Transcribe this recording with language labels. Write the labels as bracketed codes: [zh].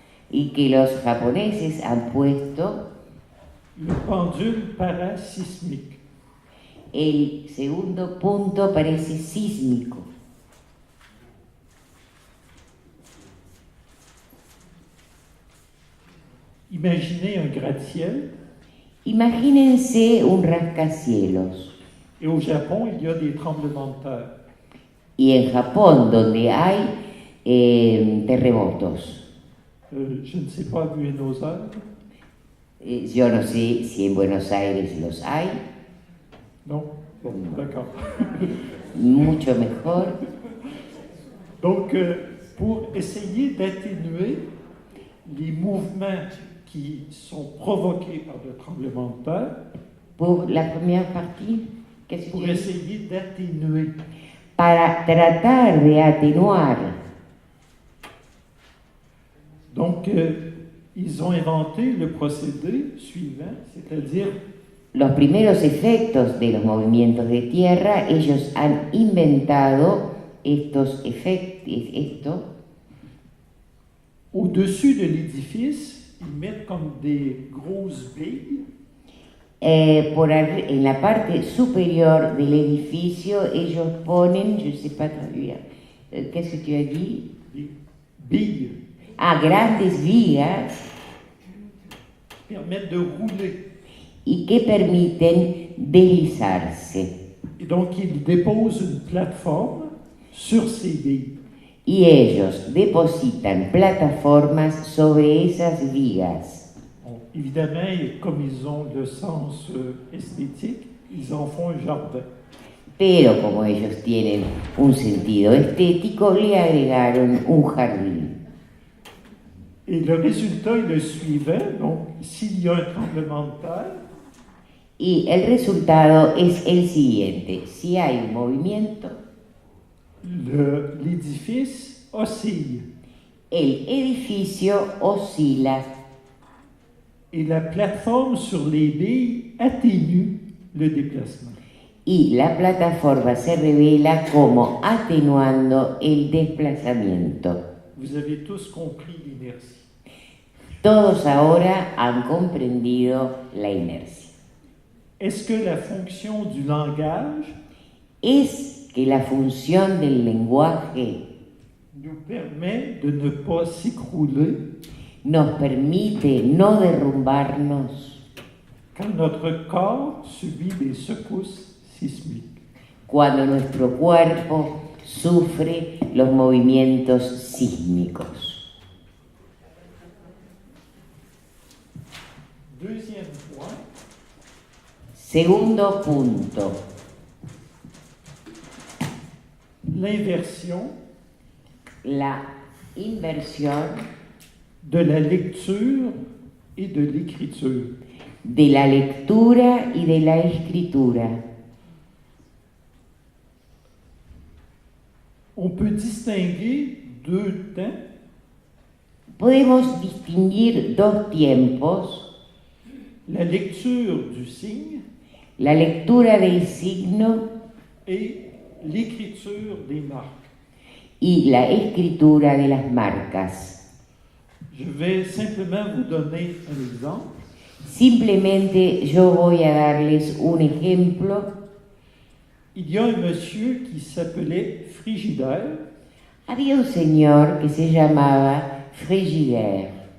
[es] y que los japoneses han puesto. [fr] Le pendule parasismique. [es] El segundo punto parece sísmico. [fr] Imaginez un gratte-ciel. [es] Imagínense un rascacielos. [fr] Et au Japon, il y a des tremblements de terre. [es] Y en Japón, donde hay terremotos. [fr] Je ne sais pas, à Buenos Aires. [es] Yo no sé si en Buenos Aires los hay. [fr] Non? Bon, d'accord. [es] Mucho mejor. [fr] Donc, pour essayer d'atténuer les mouvements qui sont provoqués par le tremblement de terre, Pour la première partie, qu'est-ce que pour tu dis? essayer d'atténuer, [es] Para tratar de atenuar. [fr] donc, ils ont inventé le procédé suivant, c'est-à-dire [es] Los primeros efectos de los movimientos de tierra, ellos han inventado estos efectos. [fr] au-dessus de l'édifice, ils mettent comme des grosses billes [es] En la parte superior del edificio ellos ponen, [fr] je sais pas traduire, qu'est-ce que tu as dit? des billes [es] Grandes vigas [fr] qui permettent de rouler. [es] y que permiten deslizarse. [fr] Et donc, ils déposent une plateforme sur ces billes. [es] Y ellos depositan plataformas sobre esas vigas. [fr] Bon, évidemment, comme ils ont le sens esthétique, ils en font un jardin. [es] Pero como ellos tienen un sentido estético, le agregaron un jardín. [fr] Et le résultat est le suivant. Donc, s'il y a un tremblement de terre, [es] Y el resultado es el siguiente. Si hay un movimiento, [fr] l'édifice oscille [es] el edificio oscila [fr] et la plateforme sur les billes atténue le déplacement. [es] y la plataforma se revela como atenuando el desplazamiento. [fr] Vous avez tous compris l'inertie. [es] Todos ahora han comprendido la inercia. [fr] Est-ce que la fonction du langage [es] Es que la función del lenguaje [fr] nous permet de ne pas s'écrouler [es] nos permite no derrumbarnos [fr] quand notre corps subit des secousses sismiques? [es] cuando nuestro cuerpo sufre los movimientos sísmicos. [fr] Deuxième point, [es] Segundo punto, [fr] l'inversion [es] la inversión [fr] de la lecture et de l'écriture. [es] de la lectura y de la escritura. [fr] On peut distinguer deux temps, [es] Podemos distinguir dos tiempos, [fr] la lecture du signe [es] la lectura del signo [fr] et l'écriture des marques. [es] y la escritura de las marcas. [fr] Je vais simplement vous donner un exemple. [es] Simplemente yo voy a darles un ejemplo. [fr] Il y a un monsieur qui s'appelait Frigidaire. [es] Había un señor que se llamaba Frigidaire.